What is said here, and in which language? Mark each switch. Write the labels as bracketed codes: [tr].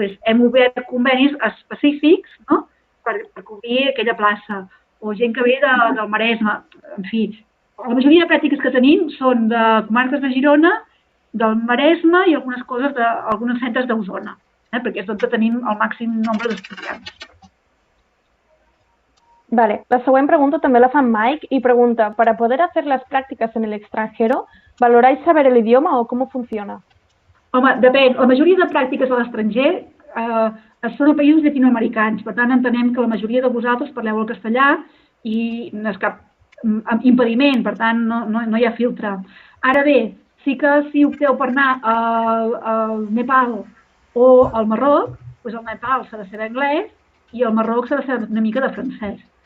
[ca] Hem obert convenis específics per cobrir aquella plaça, o gent que ve del Maresme. En fi, la majoria de pràctiques que tenim són de comarques de Girona, del Maresme i algunes coses d'algunes centres d'Osona, perquè és on tenim el màxim nombre d'estudiants. Vale, la següent pregunta també la fa [es] Mike y pregunta, ¿para poder hacer las prácticas en el extranjero, valoráis saber el idioma o cómo funciona? [ca] Home, depèn. La majoria de pràctiques a l'estranger són a països llatinoamericans. Per tant, entenem que la majoria de vosaltres parleu el castellà i no és cap impediment, per tant, no hi ha filtre. Ara bé, sí que si opteu per anar al Nepal o al Marroc, doncs al Nepal s'ha de saber anglès i al Marroc s'ha de saber una mica de francès.